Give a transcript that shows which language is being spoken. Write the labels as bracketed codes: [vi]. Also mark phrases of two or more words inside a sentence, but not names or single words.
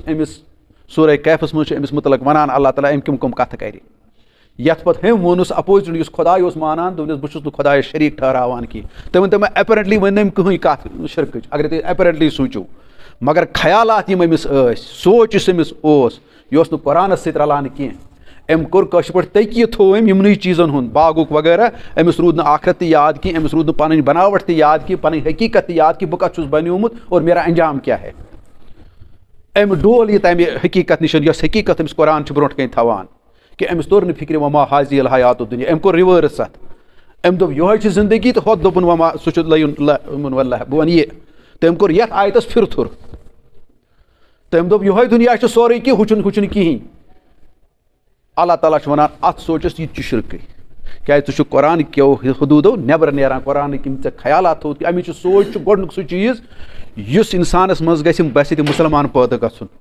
[ks] أمِس سورہ کہفَس منٛز چھُ أمِس مُتعلق وَنان اللہ تعالیٰ أمۍ کٕم کَتھٕ کَرِ یَتھ پَتہٕ ہُمۍ ووٚنُس اَپوزِٹ یُس خۄداے اوس مانان دوٚپنَس بہٕ چھُس نہٕ خۄدایَس شریٖک ٹھہراوان کینٛہہ تُہۍ ؤنۍتو مےٚ اٮ۪پیرَنٹلی ؤنۍ نہٕ أمۍ کٕہٕنۍ کَتھ شِرکٕچ اگر تُہۍ اٮ۪پیرَنٹلی سوٗنٛچِو مگر خیالات یِم أمِس ٲسۍ سونٛچ یُس أمِس اوس یہِ اوس نہٕ قرآنَس سۭتۍ رلان کینٛہہ أمۍ کوٚر کٲشِر پٲٹھۍ تٔکیہِ تھوٚو أمۍ یِمنٕے چیٖزن ہُنٛد باغُک وغیرہ أمِس روٗد نہٕ آخرت تہِ یاد کینٛہہ أمِس روٗد نہٕ پنٕنۍ بناوٹ تہِ یاد کینٛہہ پنٕنۍ حقیقت تہِ یاد کہِ بہٕ کتھ چھُس بنیومُت اور [ur] میرا انجام کیٛاہ ہے [ks] أمۍ ڈول یہِ تمہِ حقیقت نِش یۄس حقیقت أمِس قرآن چھُ برونٛٹھ کَنۍ تھاوان کہِ أمِس توٚر نہٕ فِکرِ [ar] وما حاضی الحیات الدُنیا [ks] أمۍ کوٚر رِوٲرٕس اَتھ أمۍ دوٚپ یِہوے چھِ زندگی تہٕ ہۄتھ دوٚپُن وما سُہ چھُ بہٕ وَنہٕ یہِ تہٕ أمۍ کوٚر یتھ آیتس پھِرتھُر تہٕ أمۍ دوٚپ یِہوے دُنیا چھُ سورُے کینٛہہ ہُہ چھُنہٕ کِہیٖنۍ اللہ تعالیٰ چھُ وَنان اَتھ سونٛچَس یہِ تہِ چھُ شِرکٕے کیٛازِ ژٕ چھُکھ قرآن کیو حدوٗدو نٮ۪بر نیران قرآنٕکۍ یِم ژےٚ خیالات تھوٚوُتھ اَمِچ یہِ سونٛچ چھُ گۄڈنیُک سُہ چیٖز یُس اِنسانَس منٛز گژھِ تہِ مُسلمان پٲدٕ گژھُن